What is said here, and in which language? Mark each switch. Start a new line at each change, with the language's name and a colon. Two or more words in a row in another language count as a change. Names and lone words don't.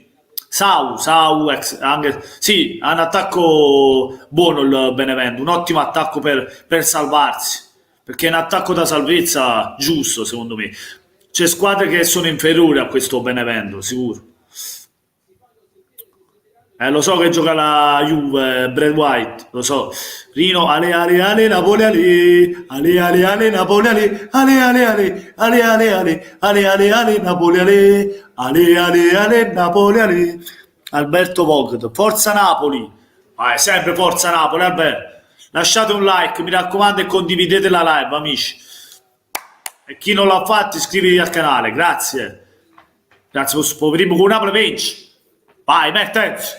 Italian: Sau, anche, sì, ha un attacco buono il Benevento, un ottimo attacco per salvarsi, perché è un attacco da salvezza giusto, secondo me. C'è squadre che sono inferiori a questo Benevento, sicuro. Lo so che gioca la Juve, Brad White, lo so. Rino, ale, Napoli, ale, Napoli, ale, Napoli, ale, Napoli, ale. Alberto Vogt, forza Napoli. Vai, sempre forza Napoli, Alberto. Lasciate un like, mi raccomando, e condividete la live, amici. E chi non l'ha fatto, iscrivetevi al canale, grazie. Grazie, poverimo con Napoli vince. Vai, Mertens.